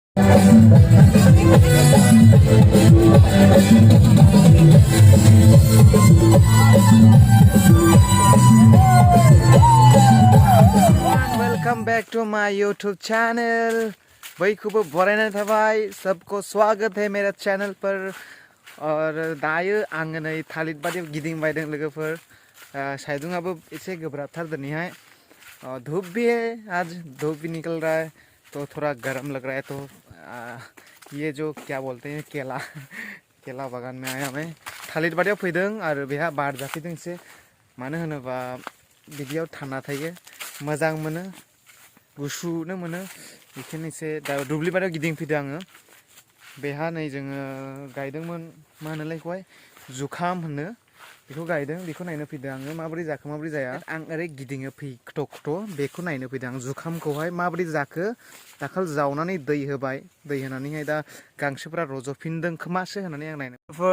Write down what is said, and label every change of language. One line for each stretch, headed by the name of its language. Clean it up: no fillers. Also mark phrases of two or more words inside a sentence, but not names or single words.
English: Welcome back to my YouTube channel.
Bodo: भाई खूब बरायना थाबाय
Hindi: सबको स्वागत है मेरा चैनल पर
Bodo: और दायो आङो नै थालिर बारियाव गिदिंबायदों लोगोफोर साइदुंआबो एसे गोब्राबथार दिनैहाय
Hindi: धूप भी है आज धूप भी निकल रहा है तो थोड़ा गर्म लग रहा है तो ये जो क्या बोलते हैं केला बागान में आया मैं थालिर
Bodo: बारियाव फैदों आरो बेहा बार जाफैदों एसे मानो होनोबा बिदियाव थान्दा थायो मोजां मोनो गुसुनो मोनो बेखायनो एसे दा दुब्लि बारियाव गिदिंफैदों आङो बेहा नै जोङो गायदोंमोन मा होनोलाय बेखौहाय जुखाम होनो बेखौ गायदों बेखौ नायनो फैदों आङो माबोरै जाखो माबोरै जाया आं ओरै गिदिङो खट' बेखौ नायनो फैदों आं जुखामखौहाय माबोरै जाखो दाखाल जावनानै दै होबाय दै होनानैहाय दा गांसोफोरा रज'फिनदों खोमासो होननानै आं नायनो